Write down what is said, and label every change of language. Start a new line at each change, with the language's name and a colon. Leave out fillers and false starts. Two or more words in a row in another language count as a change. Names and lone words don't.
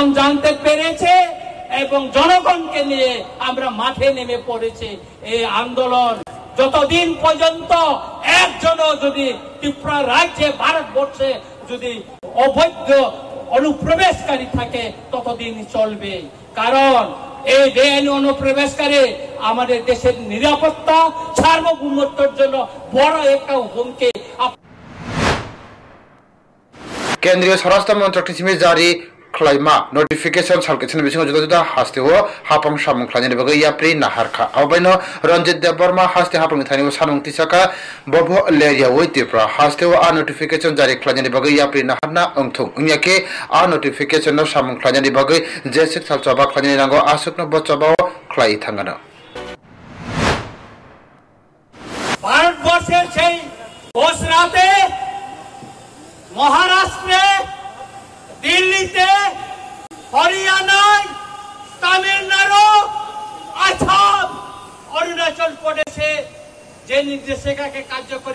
Bangla: জানতে পেরেছে এবং জনগণকে নিয়ে আমরা মাঠে নেমে পড়েছে এই আন্দোলন যতদিন পর্যন্ত একজনও যদি ত্রিপুরা রাজ্যে ভারতবর্ষে যদি অবৈধ অনুপ্রবেশকারী থাকে ততদিন চলবে কারণ এই বেআইনি অনুপ্রবেশকারী আমাদের দেশের নিরাপত্তা সার্বভৌমত্বের জন্য বড় একটা হুমকি
Kok Borok: केन्द्रीय स्वराष्ट्र मन्त्रक सिमी जारी खलाइमा नोटिफिकेशन सालकेसन बिसिङो जुदा जुदा हास्तेओ हापम सामुं खलाइनि बागै याप्रि नाहारखा अबाइनो रंजित देबबर्मा हास्ते हापम थानिओ सानुं तिसाका बबो लेरिया वइ तिप्रा हास्तेओ आ नोटिफिकेशन जारी खलाइनि बागै याप्रि नाहारना अंथुं उन्याके आ नोटिफिकेशन न सामुं खलाइनि बागै जेसिक सालचबा खलाइनि नांगौ आसुकनो बचबाव खलाई थांगानो
Bangla: ভারতবর্ষের সেই ঘোষ রাতে মহারাষ্ট্রে দিল্লিতে হরিয়ানায় তামিলনাড়ু আসাম অরুণাচল প্রদেশে যে নির্দেশিকাকে কার্যকরী